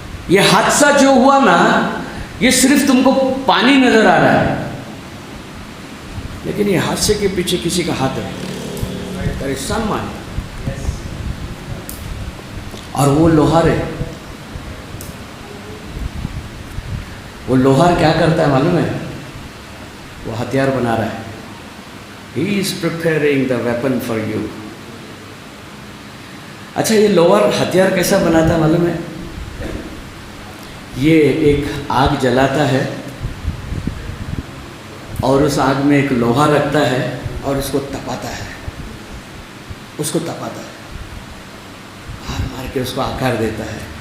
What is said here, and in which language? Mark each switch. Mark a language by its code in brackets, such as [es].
[hi] ये हादसा जो हुआ ना, ये सिर्फ तुमको पानी नजर आ रहा है, लेकिन ये हादसे के पीछे किसी का हाथ है। [en] There is someone. [hi] और वो लोहार है। वो लोहार क्या करता है मालूम है? वो हथियार बना रहा है। [en] He is preparing the weapon for you. [hi] अच्छा, ये लोहार हथियार कैसा बनाता है मालूम है? ये एक आग जलाता है और उस आग में एक लोहा रखता है और उसको तपाता है, उसको तपाता है, मार मार के उसको आकार देता है।